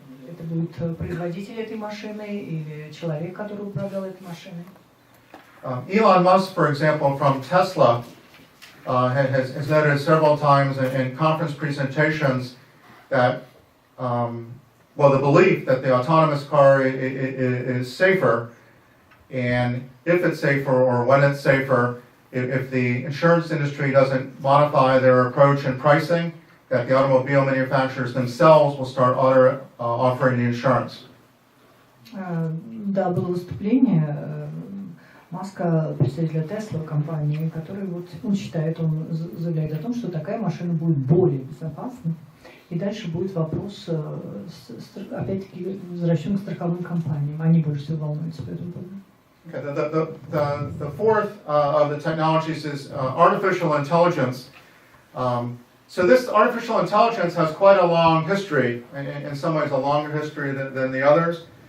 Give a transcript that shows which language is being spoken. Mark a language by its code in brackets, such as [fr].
[ru] Это будет производитель этой машины или человек, который управлял этой машиной. [en] Elon Musk, for example, from Tesla, has noted several times in conference presentations that, well, the belief that the autonomous car is safer, and if it's safer or when it's safer, if the insurance industry doesn't modify their approach in pricing, that the automobile manufacturers themselves will start offering the insurance. [ru] Да, было выступление Маска, представителя Tesla компании, который вот он считает, он заявляет о том, что такая машина будет более безопасна. И дальше будет вопрос, опять-таки, возвращен к страховым компаниям. Они больше всего волнуются по этому поводу. [en] Okay, the fourth of the technologies is artificial intelligence. So this artificial intelligence has quite a long history, in some ways a longer history than the others.